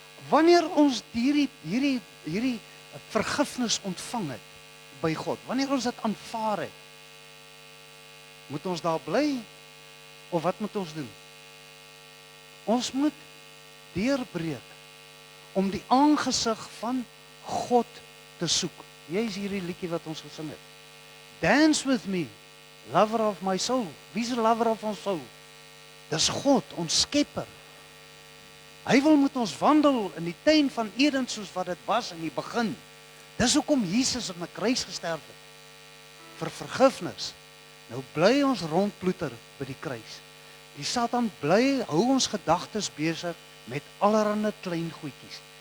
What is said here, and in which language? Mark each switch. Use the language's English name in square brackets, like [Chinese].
[Afrikaans] Wanneer ons hierdie vergifnis ontvang het by God, wanneer ons dit aanvaar het, moet ons daar bly of wat moet ons doen? Ons moet deurbreek om die aangesig van God te soek. Jy is hierdie liedjie wat ons gesing het. [English] Dance with me, lover of my soul. [Afrikaans] Wie is die [English] lover of [Afrikaans] ons soul? Dis God, ons skepper. Hy wil met ons wandel in die tuin van Eden soos wat dit was in die begin. Dis hoekom Jesus op 'n kruis gesterf het. Vir vergifnis. Nou bly ons rondploeter by die kruis. Die Satan bly hou ons gedagtes besig met allerlei klein goedjies.